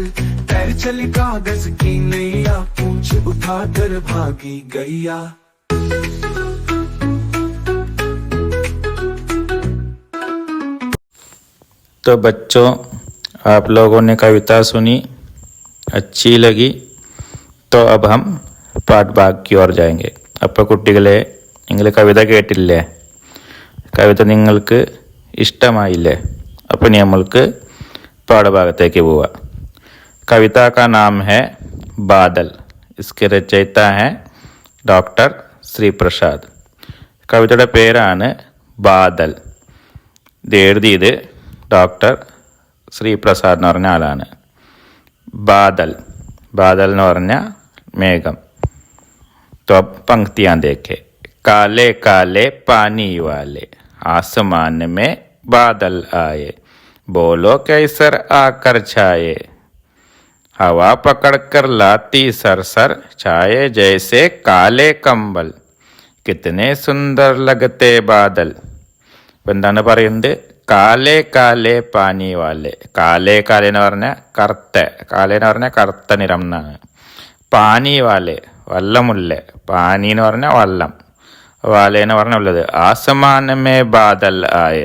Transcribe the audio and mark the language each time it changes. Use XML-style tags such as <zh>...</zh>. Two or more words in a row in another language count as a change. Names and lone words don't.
<hi>तैर चली कागज की नैया, पूंछ उठा कर भागी गैया. तो बच्चों, आप लोगों ने कविता सुनी, अच्छी लगी, तो अब हम പാഠഭാഗ് की ओर जाएंगे.</hi> <ml>അപ്പോൾ കുട്ടികളെ, നിങ്ങൾ കവിത കേട്ടില്ലേ? കവിത നിങ്ങൾക്ക് ഇഷ്ടമായില്ലേ? അപ്പോൾ ഇനി നമ്മൾക്ക് പാഠഭാഗത്തേക്ക് പോവാം.</ml> <hi>कविता का नाम है बादल. इसके रचयिता हैं डॉक्टर श्री प्रसाद.</hi> <ml>കവിതയുടെ പേരാണ് ബാദൽ. ഇത് എഴുതിയത് ഡോക്ടർ ശ്രീ പ്രസാദ് എന്ന് പറഞ്ഞ ആളാണ്. बादल എന്ന് പറഞ്ഞ മേഘം.</ml> <hi>तो अब पंक्तियां देखे. काले काले पानी वाले, आसमान में बादल आए. बोलो कैसर आकर छाए, हवा पकड़ कर लाती सर सर, छाए जैसे काले कंबल, कितने सुंदर लगते बादल.</hi> <ml>എന്താണ് പറയുന്നത്?</ml> <hi>काले काले पानी वाले.</hi> <ml>കാലേ എന്ന് പറഞ്ഞാൽ കറുത്ത നിറം എന്നാണ്.</ml> <hi>पानी वाले,</hi> <ml>വല്ലമുല്ലേ. പാനി എന്ന് പറഞ്ഞാൽ വള്ളം, വാലെ എന്ന് പറഞ്ഞാൽ ഉള്ളത്.</ml> <hi>आसमान में बादल आए.</hi>